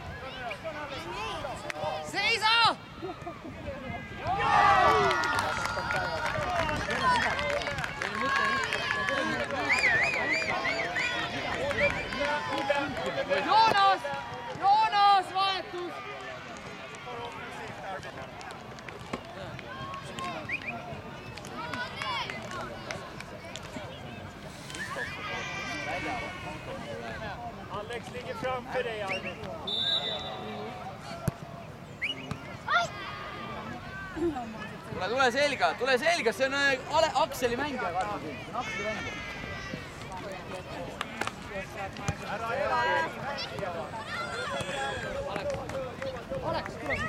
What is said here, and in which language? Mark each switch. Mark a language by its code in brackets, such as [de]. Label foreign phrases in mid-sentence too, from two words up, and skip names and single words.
[et] Seisa! Joonas vahetus! [sv] Alex ligger framför dig, Arvid. [et] tule selga, see on Akseli mängija, Karmo siin, see on Akseli mängija. Ära ela Aleks, tule siin.